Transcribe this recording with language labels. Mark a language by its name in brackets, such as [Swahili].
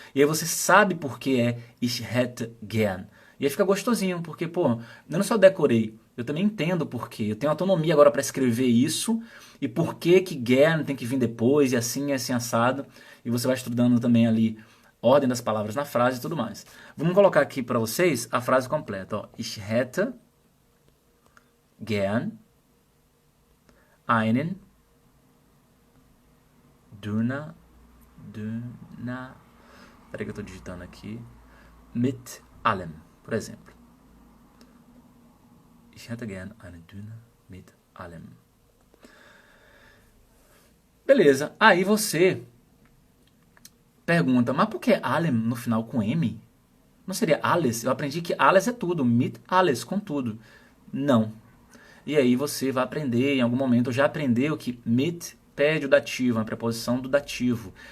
[Portuguese] E aí você sabe por que é [German] Ich hätte gern. [Portuguese] E aí fica gostosinho, porque, pô, eu não só decorei, eu também entendo por quê. Eu tenho autonomia agora para escrever isso, e por que gern tem que vir depois, e assim assado. E você vai estudando também ali ordem das palavras na frase e tudo mais. Vamos colocar aqui para vocês a frase completa. Ó. [German] Ich hätte gern einen Döner. [Portuguese] Peraí que eu estou digitando aqui. [German] Mit allem, [Portuguese] por exemplo. [German] Ich hätte gern einen Döner mit allem. [Portuguese] Beleza, aí você pergunta, mas por que allem no final com M? Não seria alles? Eu aprendi que alles é tudo, [German] mit alles, [Portuguese] com tudo. Não. E aí você vai aprender, em algum momento, já aprendeu que mit pede o dativo, uma preposição do dativo.